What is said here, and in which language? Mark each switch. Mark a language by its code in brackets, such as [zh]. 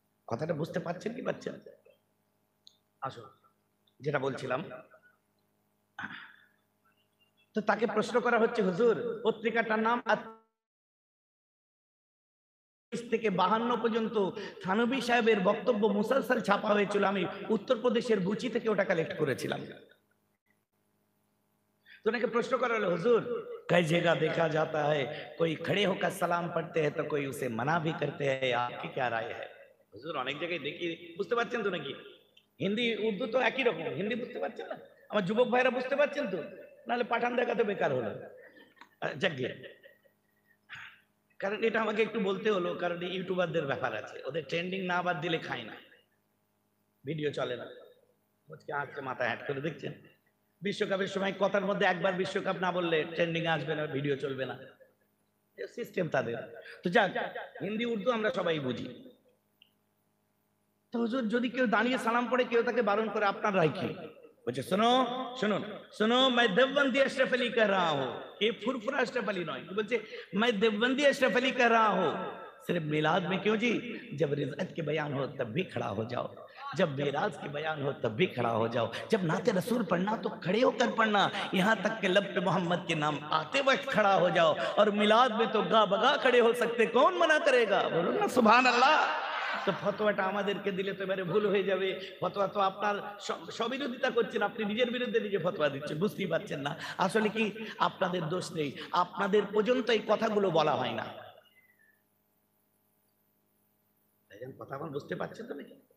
[bn] কথাটা বুঝতে পারছেন কি পাচ্ছেন? আসো, যেটা বলছিলাম, তো তাকে প্রশ্ন করা হচ্ছে, হুজুর পত্রিকাটার নাম থেকে 52 পর্যন্ত থানভী সাহেবের বক্তব্য মুসলসল ছাপা হয়েছিল। আমি উত্তরপ্রদেশের বুচি থেকে ওটা কালেক্ট করেছিলাম। [hi] तो उन्हें प्रश्न करो, हुजूर कई जगह देखा जाता है कोई खड़े होकर सलाम पढ़ते हैं तो कोई उसे मना भी करते हैं, आपकी क्या राय है? [bn] हुजूर অনেক জায়গায় দেখি, বুঝতে পারছেন তো নাকি? হিন্দি উর্দু তো একই রকম। হিন্দি বুঝতে পারছেন না? আমার যুবক ভাইরা বুঝতে পারছেন তো? নাহলে পাঠান দেখা তো বেকার হলো। যাকগে, কারণ এটা আমাকে একটু বলতে হলো, কারণ ইউটিউবারদের ব্যাপার আছে, ওদের ট্রেন্ডিং না বাদ দিলে খায় না, ভিডিও চলে না। আজকে আজকে মাথা হ্যাট করে দেখছেন, বিশ্বকাপের সময় কথার মধ্যে একবার বিশ্বকাপ না বললে ট্রেন্ডিং আসবে না, ভিডিও চলবে না, সিস্টেম তাদের। তো যাক, হিন্দি উর্দু আমরা সবাই বুঝি। তো হুজুর যদি কেউ দাঁড়িয়ে সালাম পড়ে, কেউ তাকে বারণ করে, আপনার রায় কি? বলছে, [hi] सुनो सुनो सुनो मैं देवबंदी अशरफ अली कह रहा हूं ये फुरफुरा अशरफ अली नॉय बोलते मैं देवबंदी अशरफ अली कह रहा हूँ सिर्फ मिलाद में क्यों जी, जब रिज़अत के बयान हो तब भी खड़ा हो जाओ, जब मेराज के बयान हो तब भी खड़ा हो जाओ, जब नाते रसूल पढ़ना तो खड़े होकर पढ़ना, यहाँ तक के लब पे मोहम्मद के नाम आते वक्त खड़ा हो जाओ। और मिलाद में तो गा बगा खड़े हो सकते, कौन मना करेगा, बोलो ना सुभान अल्लाह। [bn] তো ফতোয়াটা আমাদেরকে দিলে তো এবারে ভুল হয়ে যাবে। ফতোয়া তো আপনার স্ববিরোধিতা করছেন, আপনি নিজের বিরুদ্ধে নিজে ফতোয়া দিচ্ছেন, বুঝতেই পারছেন না। আসলে কি আপনাদের দোষ নেই, আপনাদের পর্যন্ত এই কথাগুলো বলা হয় না। কথা আমার বুঝতে পারছেন তো নাকি?